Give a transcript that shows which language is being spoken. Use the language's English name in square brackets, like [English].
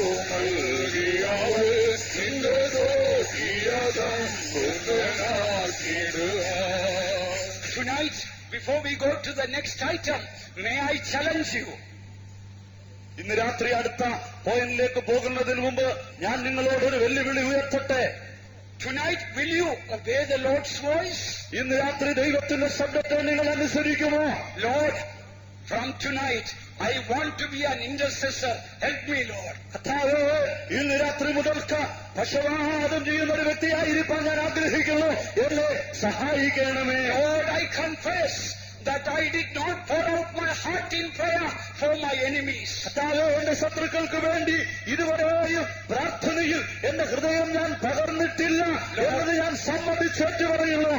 [English] മൽകിയാൽ നിന്റെ ദോഷിയസം കൊണ്ടനാക്കിടുവാൻ. Tonight, before we go to the next item, may I challenge you? [Malayalam] ഇന്ന് രാത്രി അടുത്ത പോയിന്റിലേക്ക് പോകുന്നതിന് മുമ്പ് ഞാൻ നിങ്ങളോടൊരു വെല്ലുവിളി ഉയർത്തട്ടെ. [English] Tonight, will you obey the Lord's voice? [Malayalam] ഇന്ന് രാത്രി ദൈവത്തിന്റെ ശബ്ദത്തെ നിങ്ങൾ അനുസരിക്കുമോ? [English] Lord, from tonight, I want to be an intercessor. Help me, Lord. [Malayalam] കർത്താവേ, ഇന്ന് രാത്രി മുതൽക്ക് പക്ഷപാതം ചെയ്യുന്ന ഒരു വ്യക്തിയായിരിക്കാൻ ഞാൻ ആഗ്രഹിക്കുന്നു. എന്നെ സഹായിക്കണമേ. [English] Lord, I confess that I did not pour out my heart in prayer for my enemies. [Malayalam] കർത്താവേ, എന്റെ ശത്രുക്കൾക്ക് വേണ്ടി ഇതുവരെയും പ്രാർത്ഥനയിൽ എന്റെ ഹൃദയം ഞാൻ പകർന്നിട്ടില്ല എന്നത് ഞാൻ സമ്മതിച്ചേറ്റ് പറയുന്നു.